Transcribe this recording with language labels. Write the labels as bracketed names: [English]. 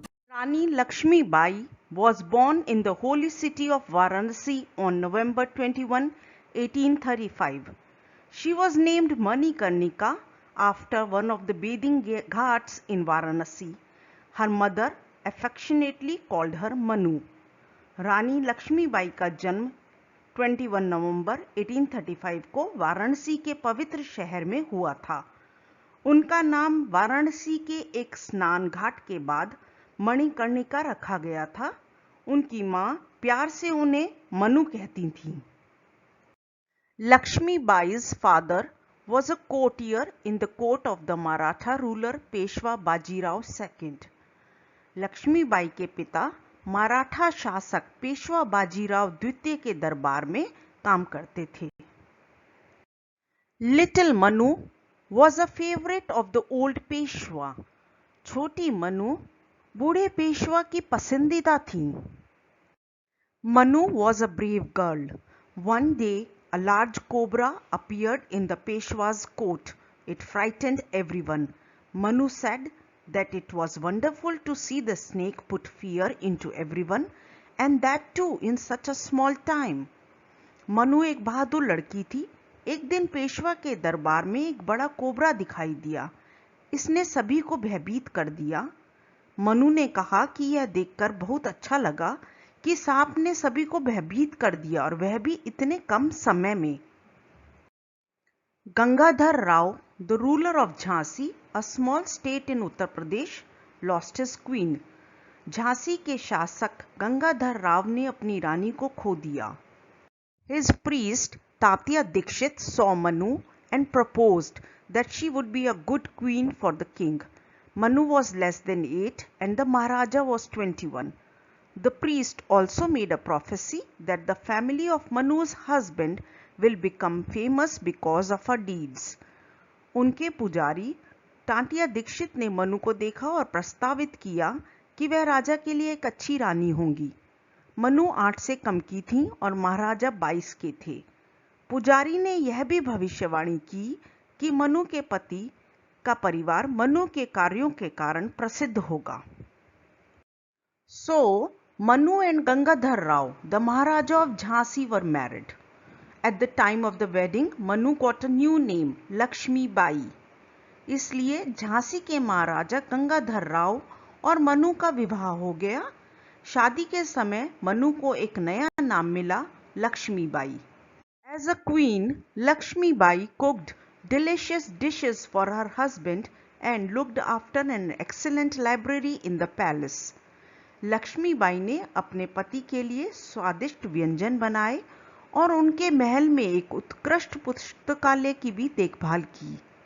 [English] Rani Laxmibai was born in the holy city of Varanasi on November 21, 1835. She was named Manikarnika after one of the bathing ghats in Varanasi. Her mother affectionately called her Manu. [Hindi] रानी लक्ष्मीबाई का जन्म 21 नवंबर 1835 को वाराणसी के पवित्र शहर में हुआ था। उनका नाम वाराणसी के एक स्नान घाट के बाद मणिकर्णिका रखा गया था। उनकी मां प्यार से उन्हें मनु कहती थीं। [English] Lakshmibai's father was a courtier in the court of the Maratha ruler Peshwa Bajirao II. [Hindi] Lakshmibai के पिता मराठा शासक पेशवा बाजीराव द्वितीय के दरबार में काम करते थे। [English] Little Manu was a favorite of the old Peshwa. [Hindi] छोटी मनु बूढ़े पेशवा की पसंदीदा थी। [English] Manu was a brave girl. One day, a large cobra appeared in the Peshwa's court. It frightened everyone. Manu said that it was wonderful to see the snake put fear into everyone, and that too in such a small time. [Hindi] Manu एक बहादुर लड़की थी। एक दिन पेशवा के दरबार में एक बड़ा कोबरा दिखाई दिया। इसने सभी को भयभीत कर दिया। मनु ने कहा कि यह देखकर बहुत अच्छा लगा कि सांप ने सभी को भयभीत कर दिया और वह भी इतने कम समय में। [English] Gangadhar Rao, the ruler of Jhansi, a small state in Uttar Pradesh, lost his queen. [Hindi] Jhansi के शासक गंगाधर राव ने अपनी रानी को खो दिया। [English] His priest Tatya Dikshit saw Manu and proposed that she would be a good queen for the king. Manu was less than 8 and the Maharaja was 21. The priest also made a prophecy that the family of Manu's husband will become famous because of her deeds. [Hindi] उनके पुजारी तात्या दीक्षित ने मनु को देखा और प्रस्तावित किया कि वह राजा के लिए एक अच्छी रानी होंगी। मनु 8 से कम की थी और महाराजा 22 के थे। पुजारी ने यह भी भविष्यवाणी की कि मनु के पति का परिवार मनु के कार्यों के कारण प्रसिद्ध होगा। [English] So, Manu and Gangadhar Rao, the Maharaja of Jhansi, were married. At the time of the wedding, Manu got a new name, Laxmibai. [Hindi] इसलिए झांसी के महाराजा गंगाधर राव और मनु का विवाह हो गया। शादी के समय मनु को एक नया नाम मिला, Lakshmibai. [English] As a queen, Laxmibai cooked delicious dishes for her husband and looked after an excellent library in the palace. [Hindi] Lakshmibai ने अपने पति के लिए स्वादिष्ट व्यंजन बनाए और उनके महल में एक उत्कृष्ट पुस्तकालय की भी देखभाल की।